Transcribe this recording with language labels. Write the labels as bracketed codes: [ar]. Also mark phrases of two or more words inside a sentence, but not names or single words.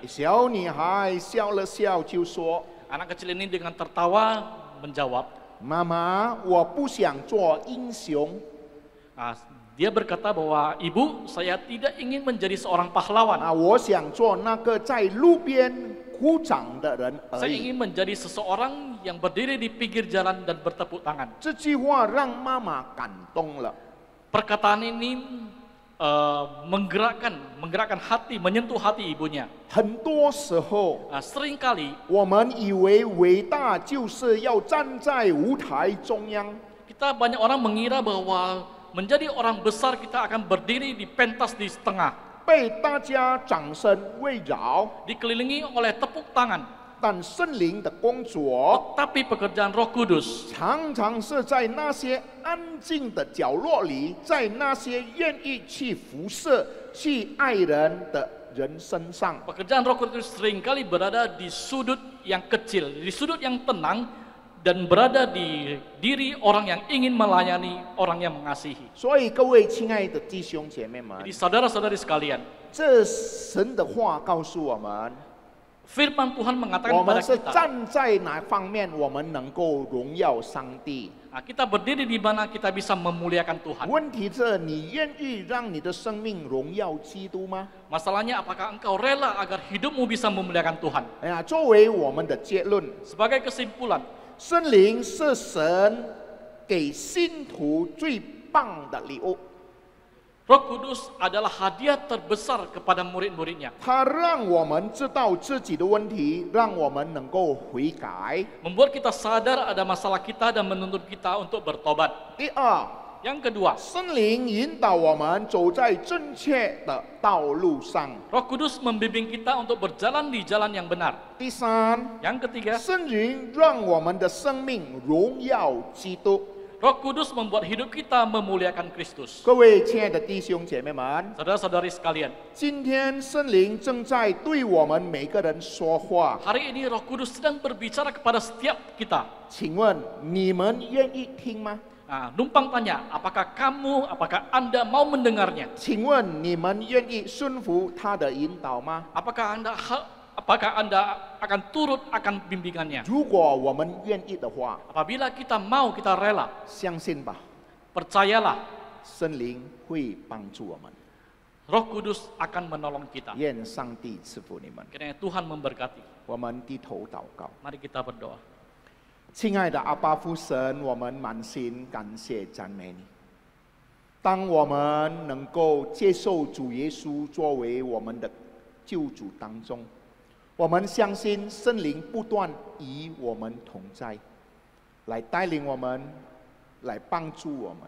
[zh] 小女孩笑了笑就说 [id] Anak kecil ini dengan tertawa menjawab, [zh] 妈妈，我不想做英雄， [id] dia berkata bahwa ibu, saya tidak ingin menjadi seorang pahlawan. [zh] 我想做那个在路边鼓掌的人而 [id] Saya [zh] 已。 [id] ingin menjadi seseorang yang berdiri di pinggir jalan dan bertepuk tangan. [zh] 这句话让妈妈感动了。 [id] Perkataan ini menggerakkan hati, menyentuh hati ibunya. [zh] 很多时候， [id] Seringkali [zh] 我们以为伟大就是要站在舞台中央， [id] kita banyak orang mengira bahwa menjadi orang besar kita akan berdiri di pentas di setengah, [zh] 被大家掌声围绕。 [id] dikelilingi oleh tepuk tangan. [zh] 但圣灵的工作 [id] Tapi pekerjaan Roh Kudus [zh] 常常是在那些安静的角落里，在那些愿意去辐射、去爱人的人身上。 [id] Pekerjaan Roh Kudus seringkali berada di sudut yang kecil, di sudut yang tenang, dan berada di diri orang yang ingin melayani, orang yang mengasihi. [zh] 所以各位亲爱的弟兄姐妹们， [id] Jadi saudara-saudari sekalian, [zh] 这神的话告诉我们， [id] firman Tuhan [zh] 我 [id] mengatakan [zh] 们 [id] kepada [zh] 是 [id] kita, [zh] 站在哪方面，我们能够荣耀上帝。 [id] kita berdiri di mana kita bisa memuliakan Tuhan. [zh] 问题是你愿意让你的生命荣耀基督吗？ [id] Masalahnya apakah engkau rela agar hidupmu bisa memuliakan Tuhan? [zh] 哎呀，作为我们的结论， [id] Sebagai kesimpulan, [zh] 圣灵是神给信徒最棒的礼物。 [id] Roh Kudus adalah hadiah terbesar kepada murid-muridnya. [zh] 他让我们知道自己的问题，让我们能够悔改。 [id] Membuat kita sadar ada masalah kita dan menuntut kita untuk bertobat. [zh] 第二， [id] Yang kedua, [zh] 圣灵引导我们走在正确的道路上。 [id] Roh Kudus membimbing kita untuk berjalan di jalan yang benar. [zh] 第三， [id] Yang ketiga, [zh] 圣灵让我们的生命荣耀基督。 [id] Roh Kudus membuat hidup kita memuliakan Kristus. [zh] 各位亲爱的弟兄姐妹们， [id] Saudara-saudari sekalian, [zh] 今天圣灵正在对我们每个人说话， [id] hari ini Roh Kudus sedang berbicara kepada setiap kita. [zh] 请问你们愿意听吗？ [id] Numpang tanya, apakah Anda mau mendengarnya? [zh] 请问你们愿意顺服他的引导吗？ [id] Apakah Anda akan turut akan bimbingannya? [zh] 如果我们愿意的话， [id] Apabila kita mau, kita rela, [zh] 相信吧， [id] percayalah, [zh] 圣灵会帮助我们。 [id] Roh Kudus akan menolong kita. [zh] 愿上帝赐福你们。 [id] Kiranya Tuhan memberkati. [zh] 我们低头祷告。 [id] Mari kita berdoa. [zh] 亲爱的阿爸父神，我们满心感谢赞美你。当我们能够接受主耶稣作为我们的救主当中，我们相信圣灵不断与我们同在，来带领我们，来帮助我们。